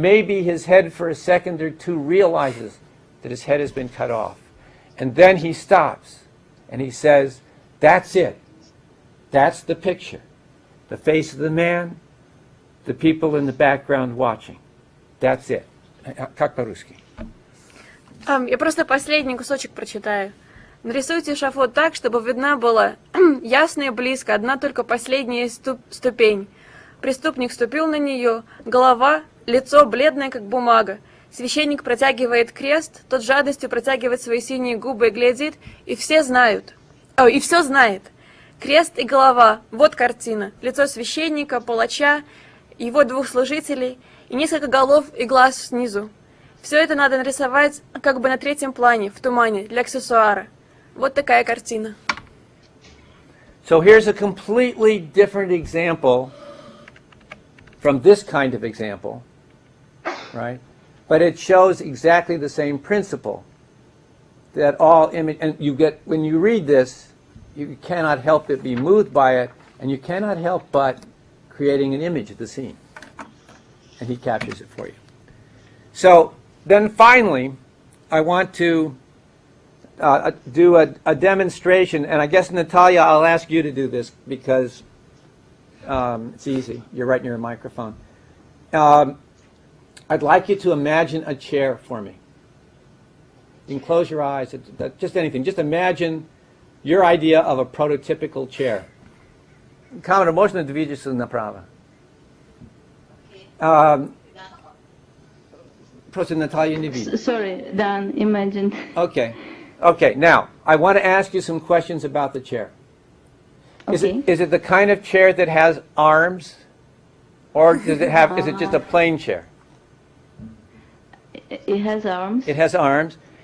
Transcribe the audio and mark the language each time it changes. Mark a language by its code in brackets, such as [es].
[en] Maybe his head for a second or two realizes that his head has been cut off. And then he stops and he says, "That's it. That's the picture. The face of the man, the people in the background watching. That's it." [ru] Как по-русски? Я просто последний кусочек прочитаю. Нарисуйте эшафот так, чтобы видна была ясно и близко одна только последняя ступень. Преступник ступил на нее, голова, лицо бледное, как бумага. Священник протягивает крест, тот жадностью протягивает свои синие губы и глядит, и все знают. И все знает. Крест и голова, вот картина. Лицо священника, палача, его 2 служителей и несколько голов и глаз снизу. Все это надо нарисовать как бы на 3-м плане, в тумане, для аксессуара. Вот такая картина. [en] So here's a completely different example from this kind of example, right? But it shows exactly the same principle. That all image, and you get, when you read this, you cannot help but be moved by it, and you cannot help but creating an image of the scene. And he captures it for you. So then finally, I want to do a demonstration, and I guess, Natalia, I'll ask you to do this because it's easy. You're right near a microphone. I'd like you to imagine a chair for me. You can close your eyes, just anything. Just imagine your idea of a prototypical chair. [ru] Камера, можно двигаться направо? Просто Natalia не видит. [en] Sorry, Dan, imagine. Okay. Okay, now, I want to ask you some questions about the chair. Okay. Is it the kind of chair that has arms? Or does it have, is it just a plain chair? It has arms. It has arms.